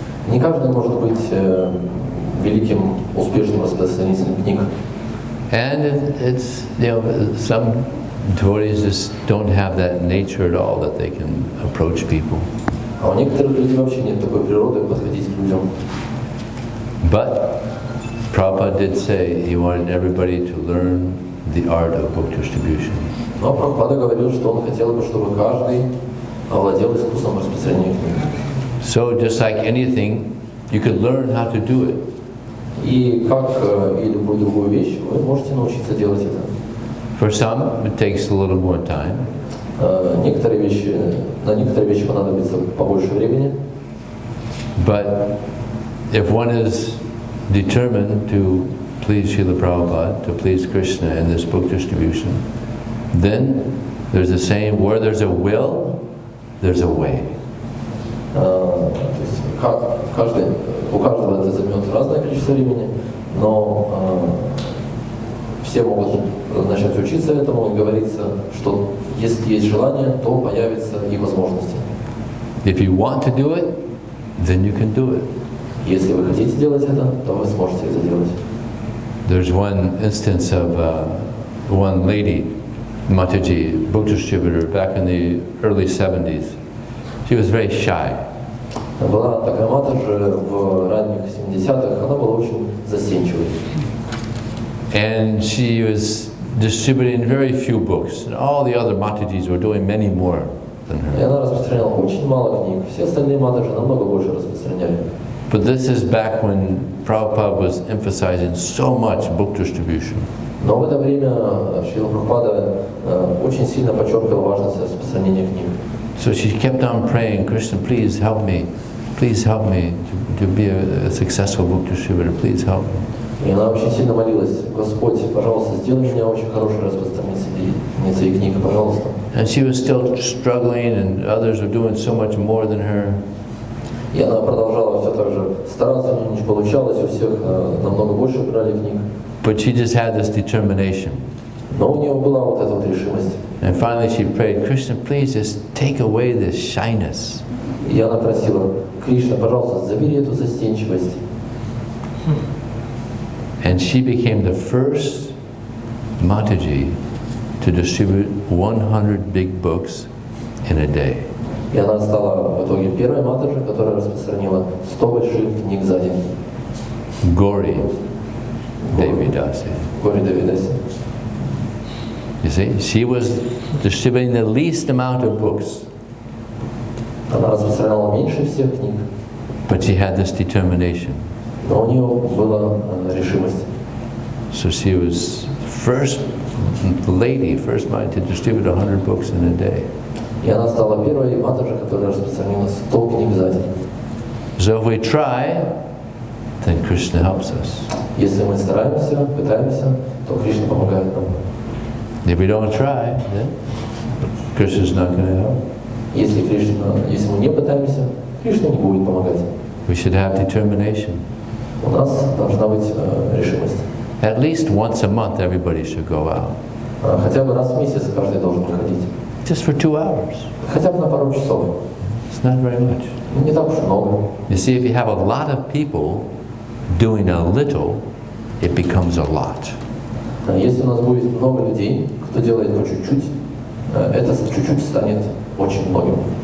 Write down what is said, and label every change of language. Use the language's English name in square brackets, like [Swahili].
[Russian] Не каждый может быть великим, успешным распространителем книг. [English] And it's, some devotees just don't have that nature at all that they can approach people. [Russian] А у некоторых людей вообще нет такой природы подходить к людям. [English] But Prabhupada did say he wanted everybody to learn the art of book distribution. [Russian] Но Прабхупада говорил, что он хотел бы, чтобы каждый овладел искусством распространения книг. [English] So just like anything, you could learn how to do it. [Russian] И как и любую другую вещь, вы можете научиться делать это. [English] For some, it takes a little more time. [Russian] На некоторые вещи понадобится побольше времени. [English] But if one is determined to please Srila Prabhupada, to please Krishna in this book distribution, then there's a saying, where there's a will, there's a way. [Russian] У каждого это займет разное количество времени, но все могут начать учиться этому, и говорится, что если есть желание, то появятся и возможности. [English] If you want to do it, then you can do it. [Russian] Если вы хотите делать это, то вы сможете это делать. [English] There's one instance of one lady, Mataji, book distributor, back in the early 70s. She was very shy. [Russian] Была такая матаджи в ранних 70-х, она была очень застенчивой. [English] And she was distributing very few books, and all the other Matajis were doing many more than [Russian] И [English] her. [Russian] она распространяла очень мало книг. Все остальные матаджи намного больше распространяли. [English] But this is back when Prabhupada was emphasizing so much book distribution. [Russian] Но в это время Шрила Прабхупада очень сильно подчеркивал важность распространения книг. [English] So she kept on praying, Krishna, please help me to be a successful book distributor, please help me. [Russian] И она очень сильно молилась: Господь, пожалуйста, сделай меня очень хорошей распространительницей книг, пожалуйста. [English] And she was still struggling, and others were doing so much more than her. [Russian] И она продолжала все так же стараться, у нее не получалось, у всех намного больше брали книг. [English] But she just had this determination. [Russian] Но у нее была вот эта вот решимость. [English] And finally she prayed, Krishna, please just take away this shyness. [Russian] И она просила: Кришна, пожалуйста, забери эту застенчивость. [English] And she became the first Mataji to distribute 100 big books in a day. [Russian] И она стала в итоге первой матаджи, которая распространила 100 больших книг за день. [English] Gauri Devidasi. [Russian] Гори Девидаси. [English] You see, she was distributing the least amount of books, [Russian] Она распространяла меньше всех книг, [English] but she had this determination. [Russian] но у нее была решимость. [English] So she was first lady, first mind to distribute 100 books in a day. [Russian] И она стала первой матаджи, которая распространила 100 книг за день. [English] So if we try, then Krishna helps us. [Russian] Если мы стараемся, пытаемся, то Кришна помогает нам. [English] If we don't try, then Krishna's not going to help. [Russian] Если мы не пытаемся, Кришна не будет помогать. [English] We should have determination. [Russian] У нас должна быть решимость. [English] At least once a month, everybody should go out. [Russian] Хотя бы раз в месяц каждый должен выходить. [English] Just for 2 hours. [Russian] Хотя бы на пару часов. [English] It's not very much. [Russian] Не так уж много. [English] You see, if you have a lot of people doing a little, it becomes a lot. [Russian] Если у нас будет много людей, кто делает по чуть-чуть, это чуть-чуть станет очень многим.